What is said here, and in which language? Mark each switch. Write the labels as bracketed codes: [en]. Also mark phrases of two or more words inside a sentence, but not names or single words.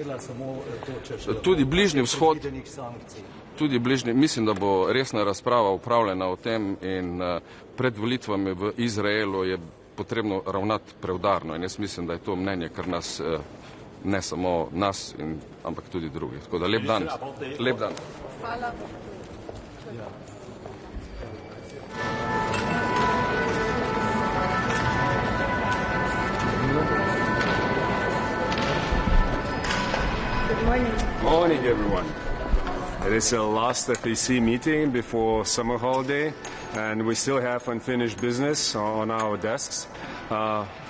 [sl] Tudi Bližnji vzhod, mislim, da bo resna razprava upravljena o tem in pred volitvami v Izraelu je potrebno ravnati preudarno in jaz mislim, da je to mnenje, kar nas, ne samo nas, ampak tudi drugih. Tako da lep dan. Lep dan. Hvala. [en] Good morning. Morning, everyone. It is the last FAC meeting before summer holiday, and we still have unfinished business on our desks.